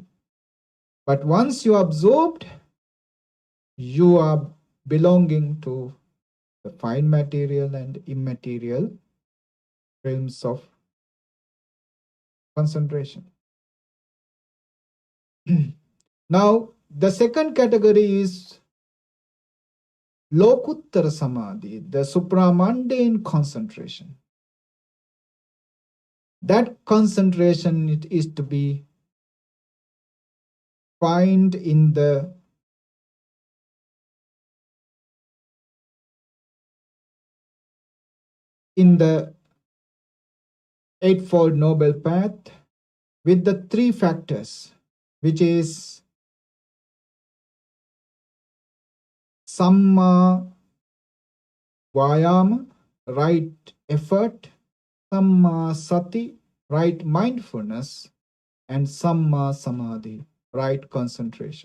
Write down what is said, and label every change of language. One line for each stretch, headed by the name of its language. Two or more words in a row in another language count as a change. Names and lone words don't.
English: But once you are absorbed, you are belonging to the fine material and immaterial realms of concentration. Now, the second category is
Pali: lokuttara samadhi,
English: the supramundane concentration. That concentration, it is to be found in the Eightfold Noble Path with the three factors, which is
Pali: Samma Vayama,
English: right effort,
Pali: Samma Sati,
English: right mindfulness, and
Pali: Samma Samadhi,
English: right concentration.